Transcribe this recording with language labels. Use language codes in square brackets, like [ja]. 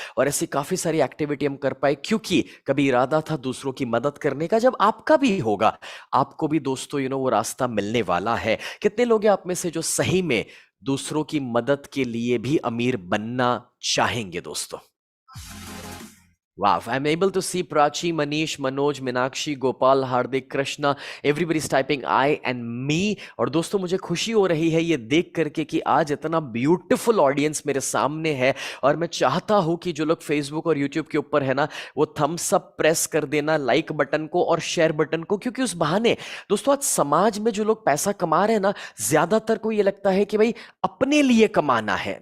[hi] और ऐसी काफी सारी एक्टिविटी हम कर पाए क्योंकि कभी इरादा था दूसरों की मदद करने का। जब आपका भी होगा, आपको भी दोस्तों वो रास्ता मिलने वाला है। कितने लोग हैं आप में से जो सही में दूसरों की मदद के लिए भी अमीर बनना चाहेंगे दोस्तों? [en] Wow, I'm able to see Prachi, Manish, Manoj, Minakshi, Gopal, Hardik, Krishna. Everybody's typing I and me. [hi] और दोस्तों मुझे खुशी हो रही है ये देख करके कि आज इतना ब्यूटीफुल ऑडियंस मेरे सामने है। और मैं चाहता हूं कि जो लोग फेसबुक और यूट्यूब के ऊपर है ना, वो थम्स अप प्रेस कर देना लाइक बटन को और शेयर बटन को, क्योंकि उस बहाने दोस्तों आज समाज में जो लोग पैसा कमा रहे हैं ना, ज्यादातर को ये लगता है कि भाई अपने लिए कमाना है।